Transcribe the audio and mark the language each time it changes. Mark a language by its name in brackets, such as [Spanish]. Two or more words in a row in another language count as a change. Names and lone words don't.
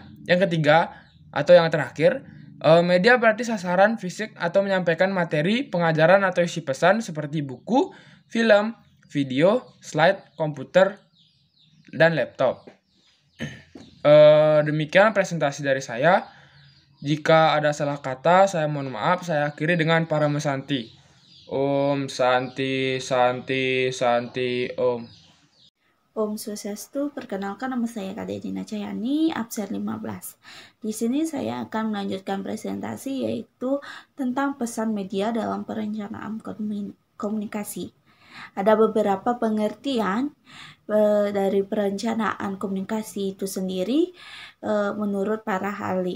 [Indonesian] Yang ketiga, atau yang terakhir, media berarti sasaran fisik atau menyampaikan materi, pengajaran atau isi pesan seperti buku, film, video, slide, komputer, dan laptop. Demikian presentasi dari saya. Jika ada salah kata, saya mohon maaf. Saya akhiri dengan Parama Santi. [Sanskrit] Om Santi, Santi, Santi, Om. Om Swastiastu, [Indonesian] perkenalkan nama saya Kak Dina Cahyani, absen 15. Di sini saya akan melanjutkan presentasi yaitu tentang pesan media dalam perencanaan komunikasi. Ada beberapa pengertian dari perencanaan komunikasi itu sendiri menurut para ahli.